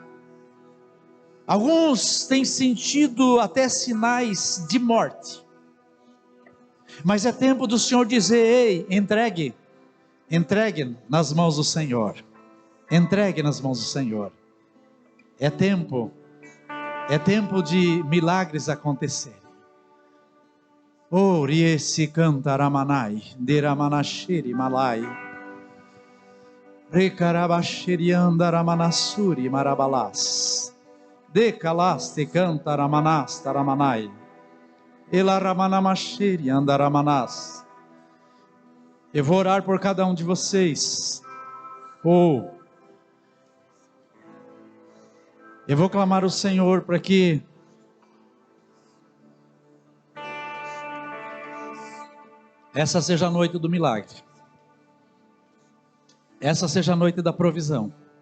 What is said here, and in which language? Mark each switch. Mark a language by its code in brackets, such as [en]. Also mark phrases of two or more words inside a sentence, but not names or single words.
[pt] Alguns têm sentido até sinais de morte, mas é tempo do Senhor dizer: ei, entregue nas mãos do Senhor, entregue nas mãos do Senhor. É tempo de milagres acontecerem. Oriesi cantaramanai, deramanashiri malai, recarabashiri andaramanassuri marabalás, decalaste cantaramanás taramanai, elaramanamashiri andaramanás. Eu vou orar por cada um de vocês. Eu vou clamar ao Senhor para que essa seja a noite do milagre, essa seja a noite da provisão.